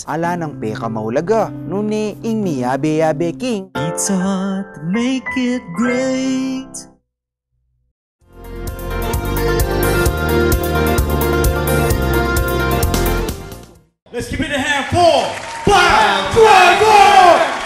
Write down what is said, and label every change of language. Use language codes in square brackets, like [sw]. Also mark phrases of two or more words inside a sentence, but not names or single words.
[pam] Ala ng peka maulaga. Nuni ing miyabe-yabe king. [en] It's hard to make it great. Let's give it a hand for Bob Dragon!